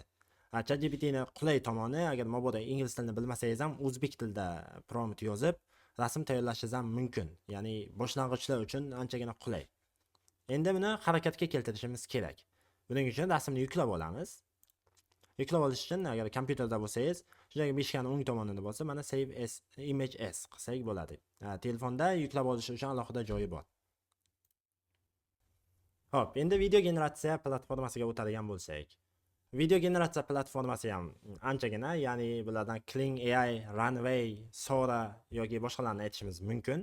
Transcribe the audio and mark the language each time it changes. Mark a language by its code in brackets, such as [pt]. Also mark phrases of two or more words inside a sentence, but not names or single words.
[uz] ChatGPT ning qulay tomoni, agar mabodo ingliz tilini bilmasangiz ham o'zbek tilida prompt yozib rasm tayyorlashingiz ham mumkin. Ya'ni boshlang'ichlar uchun anchagina qulay. Endi buni harakatga keltirishimiz kerak. Buning uchun rasmni yuklab olamiz. Yuklab olish uchun agar kompyuterda bo'lsangiz, shunday beshikani o'ng tomonini bosib, mana [en] save as image as [uz] qilsak bo'ladi. Telefonda yuklab olish uchun alohida joyi bor. Hop, endi video generatsiya platformasiga o'tadigan bo'lsak. Video generatsiya platformasi ham anchagina, ya'ni bulardan Kling AI, Runway, Sora yoki boshqalarni aytishimiz mumkin.